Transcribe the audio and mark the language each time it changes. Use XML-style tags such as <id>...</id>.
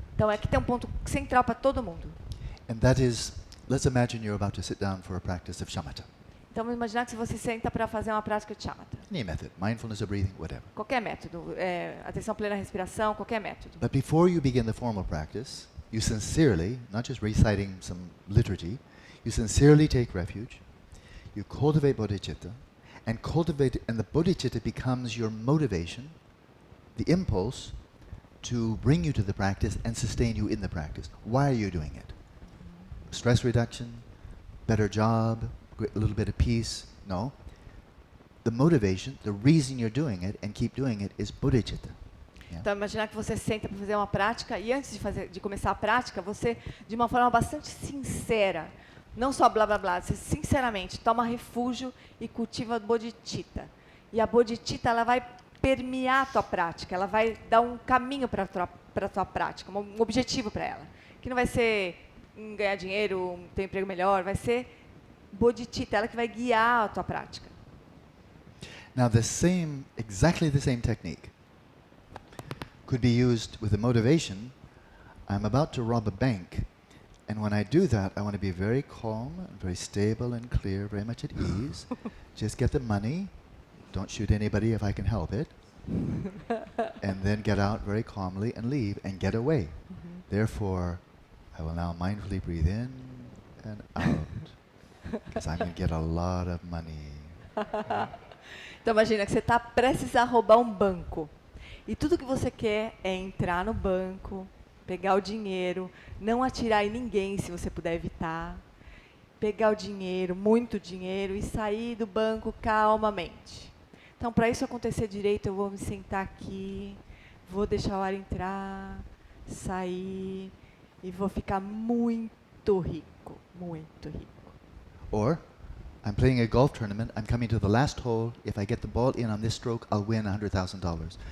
<pt>Então aqui tem um ponto central para todo mundo.</pt> <en>And that is, let's imagine you're about to sit down for a practice of shamatha.</en> <pt>Então vamos imaginar que se você senta para fazer uma prática de shamatha.</pt> <en>Any method, mindfulness or breathing, whatever.</en> <pt>Qualquer método, atenção plena à respiração, qualquer método.</pt> <en>But before you begin the formal practice, you sincerely, not just reciting some liturgy, you sincerely take refuge, you cultivate bodhicitta, and the bodhicitta becomes your motivation, the impulse to bring you to the practice and sustain you in the practice. Why are you doing it? Stress reduction, better job, a little bit of peace? No. The motivation, the reason you're doing it and keep doing it is bodhicitta. Yeah.</en> <pt>Então, imaginar que você senta para fazer uma prática e antes de começar a prática, você, de uma forma bastante sincera, não só blá blá blá, você sinceramente toma refúgio e cultiva bodhicitta. E a bodhicitta, ela vai permear a tua prática, ela vai dar um caminho para a tua prática, um objetivo para ela. Que não vai ser ganhar dinheiro, ter um emprego melhor, vai ser bodhicitta, ela que vai guiar a tua prática.</pt> <en>Now exactly the same technique could be used with the motivation, I'm about to rob a bank, And when I do that, I want to be very calm, and very stable and clear, very much at ease. Just get the money. Don't shoot anybody if I can help it. And then get out very calmly and leave and get away. Therefore, I will now mindfully breathe in and out. Because I'm going to get a lot of money.</en> <pt>Então imagina que você está prestes a roubar um banco. E tudo que você quer é entrar no banco, pegar o dinheiro, não atirar em ninguém se você puder evitar, pegar o dinheiro, muito dinheiro, e sair do banco calmamente. Então, para isso acontecer direito, eu vou me sentar aqui, vou deixar o ar entrar, sair, e vou ficar muito rico, muito rico.</pt> <en>Or, I'm playing a golf tournament, I'm coming to the last hole, if I get the ball in on this stroke, I'll win $100,000.</en>